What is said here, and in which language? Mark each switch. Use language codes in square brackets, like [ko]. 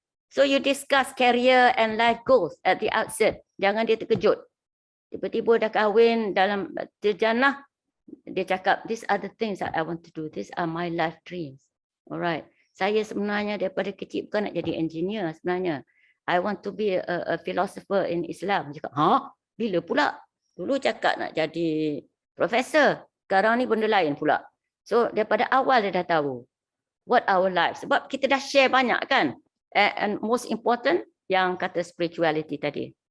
[en] So you discuss career and life goals at the outset. [ms] Jangan dia terkejut. Tiba-tiba dah kahwin dalam til jannah, dia cakap, [en] these are the things that I want to do. These are my life dreams. Alright. [ms] Saya sebenarnya daripada kecil bukan nak jadi engineer sebenarnya. [en] I want to be a philosopher in Islam. [ms] Cakap, bila pula? Dulu cakap nak jadi profesor. Sekarang ni benda lain pula. So daripada awal dia dah tahu [en] what our life. [ms] Sebab kita dah share banyak kan. [en] And most important [ms] yang kata spirituality tadi.